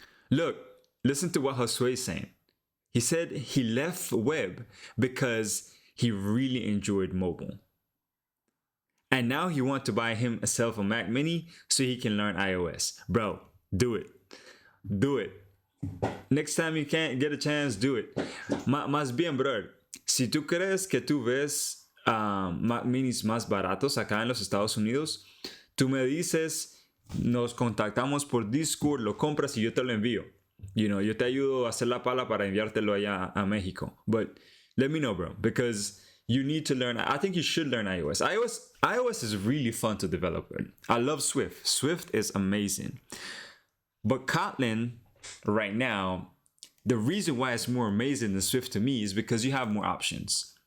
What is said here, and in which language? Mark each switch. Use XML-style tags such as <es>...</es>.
<en>Look, listen to what Josue is saying. He said he left web because he really enjoyed mobile. And now he wants to buy himself a Mac Mini so he can learn iOS. Bro, do it. Do it. Next time you can't get a chance, do it.</en> <es>Más bien, bro, si tú crees que tú ves Mac Minis más baratos acá en los Estados Unidos, tú me dices, nos contactamos por Discord, lo compras y yo te lo envío. Yo te ayudo a hacer la pala para enviártelo allá a México.</es> <en>But let me know, bro, because you need to learn. I think you should learn iOS. iOS is really fun to develop in. I love Swift. Swift is amazing. But Kotlin, right now, the reason why it's more amazing than Swift to me is because you have more options.</en>